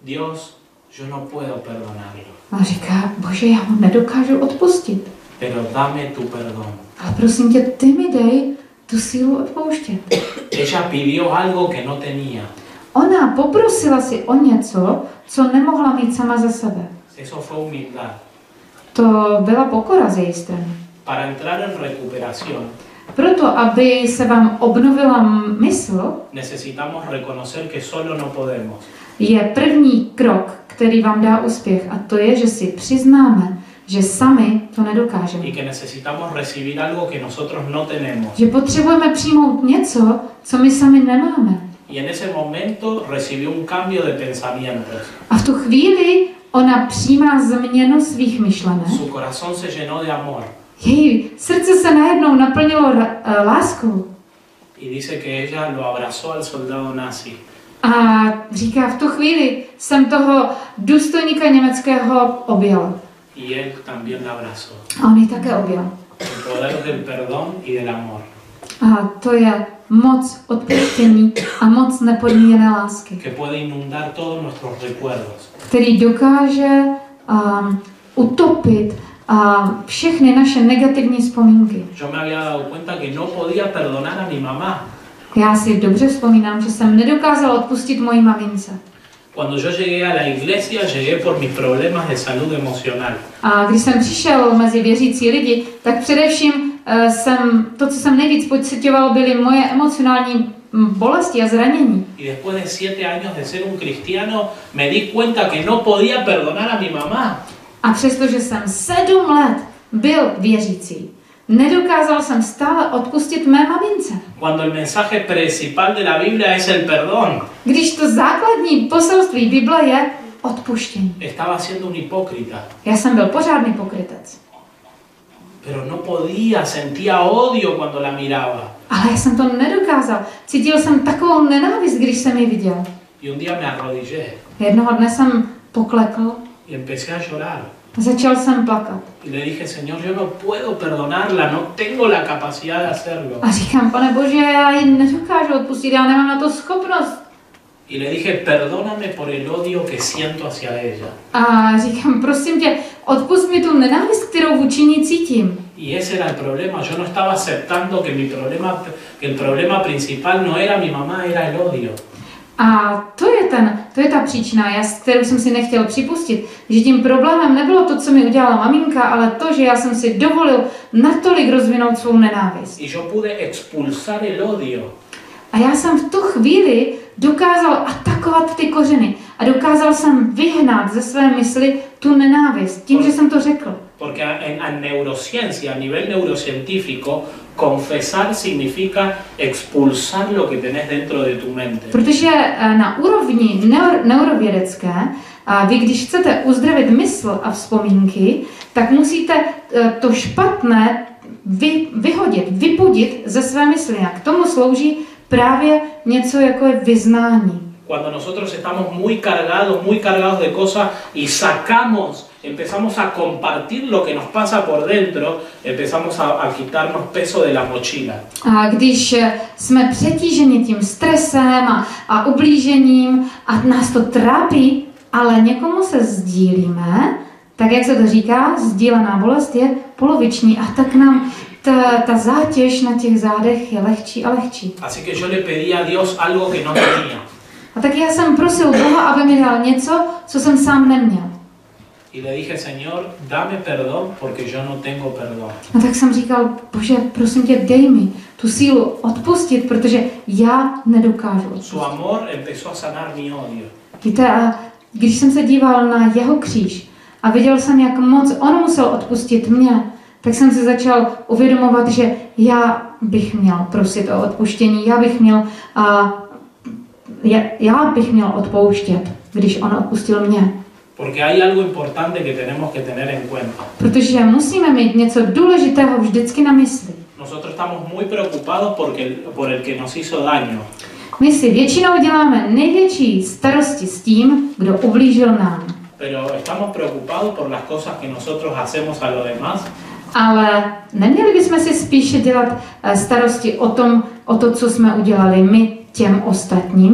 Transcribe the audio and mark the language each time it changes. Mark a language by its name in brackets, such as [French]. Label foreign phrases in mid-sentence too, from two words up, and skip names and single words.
[Spanish] Dios, yo no puedo perdonarlo, [Czech] A říká, Bože, já mu nedokážu odpustit. [Spanish] pero dame tu perdón. [Czech] Ale prosím tě, ty mi dej tu sílu odpouštět. [Spanish] Ella pidió algo que no tenía. [Czech] Ona poprosila si o něco, co nemohla mít sama ze sebe. [Spanish] Eso fue humildad. [Czech] To byla pokora z její strany. [Spanish] Para entrar en recuperación, [Czech] Proto, aby se vám obnovila mysl, [Spanish] necesitamos reconocer que solo no podemos. [Czech] je první krok, který vám dá úspěch, a to je, že si přiznáme, že sami to nedokážeme. [Spanish] Y que necesitamos recibir algo que nosotros no tenemos. [Czech] Že potřebujeme přijmout něco, co my sami nemáme. [Spanish] Y en ese momento recibió un cambio de pensamientos. [Czech] A v tu chvíli ona přijímá změnu svých myšlenek. [Spanish] Su corazón se llenó de amor. [Czech] Její srdce se najednou naplnilo láskou. [Spanish] Y dice que ella lo abrazó al soldado nazi. [Czech] A říká, v tu chvíli jsem toho důstojníka německého objal. [Spanish] Y él también la abrazó. [Czech] A on ji také objal. [Spanish] El poder del perdón y del amor. [Czech] A to je moc odpuštění a moc nepodmíněné lásky, [Spanish] Que puede inundar todos nuestros recuerdos. [Czech] který dokáže utopit všechny naše negativní vzpomínky. [Spanish] Yo me había dado cuenta que no podía perdonar a mi mamá. [Czech] Já si dobře vzpomínám, že jsem nedokázala odpustit mojí mamince. [Spanish] Cuando yo llegué a la iglesia, llegué por mis problemas de salud emocional. [Czech] A když jsem přišel mezi věřící lidi, tak především to, co jsem nejvíc pocitoval, byly moje emocionální bolesti a zranění. [Spanish] Y después de 7 años de ser un cristiano, me di cuenta que no podía perdonar a mi mamá. [Czech] A přestože jsem 7 let byl věřící, nedokázal jsem stále odpustit mé mamince. [Spanish] Cuando el mensaje principal de la Biblia es el perdón, [Czech] Když to základní poselství Bible je odpuštění. [Spanish] estaba siendo un hipócrita. [Czech] Já jsem byl pořádný pokrytec. [Spanish] Pero no podía, sentía odio cuando la miraba. [Czech] Ale já jsem to nedokázal. Cítil jsem takovou nenávist, když jsem ji viděl. [Spanish] Y un día me arrodillé [Czech] Jednoho dne jsem poklekl [Spanish] y empecé a llorar. [Czech] a začal jsem plakat. [Spanish] Y le dije, Señor, yo no puedo perdonarla, no tengo la capacidad de hacerlo. [Czech] A říkám, Pane Bože, já ji nedokážu odpustit, já nemám na to schopnost. [Spanish] Y le dije, perdóname por el odio que siento hacia ella. [Czech] A říkám, prosím tě, odpust mi tu nenávist, kterou vůči ní cítím. [Spanish] Y ese era el problema. Yo no estaba aceptando que que el problema principal no era mi mamá, era el odio. [Czech] A to je ta příčina, kterou jsem si nechtěl připustit, že tím problémem nebylo to, co mi udělala maminka, ale to, že já jsem si dovolil natolik rozvinout svou nenávist. [Spanish] Y yo pude expulsar el odio. [Czech] A já jsem v tu chvíli dokázal atakovat ty kořeny a dokázal jsem vyhnat ze své mysli tu nenávist, tím, že jsem to řekl. [Spanish] Porque en neurociencia, a nivel neurocientífico, confesar significa expulsar lo que tenés dentro de tu mente. [Czech] Protože na úrovni neurovědecké, vy když chcete uzdravit mysl a vzpomínky, tak musíte to špatné vyhodit, vypudit ze své mysli. A k tomu slouží právě něco jako je vyznání. [Spanish] Cuando nosotros estamos muy cargados de cosas y empezamos a compartir lo que nos pasa por dentro, empezamos a quitarnos peso de la mochila. [Czech] A když jsme přetíženi tím stresem a ublížením a nás to trápí, ale někomu se sdílíme, tak jak se to říká, sdílená bolest je poloviční a tak nám ta zátěž na těch zádech je lehčí a lehčí. [Spanish] Así que yo le pedí a Dios algo que no tenía. [Czech] A tak já jsem prosil Boha, aby mi dal něco, co jsem sám neměl. [Spanish] Y le dije, Señor, dame perdón porque yo no tengo perdón. [Czech] A tak jsem říkal, Bože, prosím tě, dej mi tu sílu odpustit, protože já nedokážu odpustit. [Spanish] Su amor empezó a sanar mi odio. [Czech] Víte, a když jsem se díval na jeho kříž a viděl jsem, jak moc on musel odpustit mě, tak jsem si začal uvědomovat, že já bych měl prosit o odpuštění, já bych měl odpouštět, když on odpustil mě. [Spanish] Porque hay algo importante que tenemos que tener en cuenta. [Czech] Protože musíme mít něco důležitého vždycky na mysli. [Spanish] Nosotros estamos muy preocupados por el que nos hizo daño. [Czech] My si většinou děláme největší starosti s tím, kdo ublížil nám. [Spanish] Pero estamos preocupados por las cosas que nosotros hacemos a los demás. [Czech] Ale neměli bychom si spíše dělat starosti o to, co jsme udělali my těm ostatním,